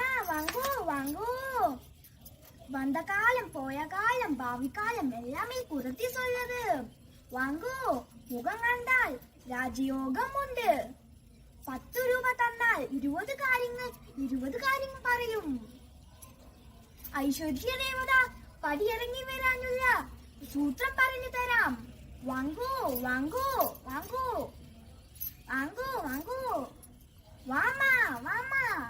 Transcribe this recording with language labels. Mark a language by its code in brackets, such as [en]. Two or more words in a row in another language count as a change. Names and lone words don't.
[ta] வாங்கோ வாங்கோ வந்த காலம் போய காலம் பாவி காலம் எல்லாமே குறத்தி சொல்லுது வாங்கோ முகம் கண்டால் [ml] രാജയോഗം ഉണ്ട് 10 രൂപ തന്നാൽ 20 കാര്യങ്ങൾ പറയും ഐശ്വര്യ ദേവത പടിയിറങ്ങി വരാനുള്ള സൂത്രം പറഞ്ഞു തരാം വാങ്ങോ വാങ്ങോ വാങ്ങോ വാങ്ങോ വാങ്ങോ വാമാ വാമാ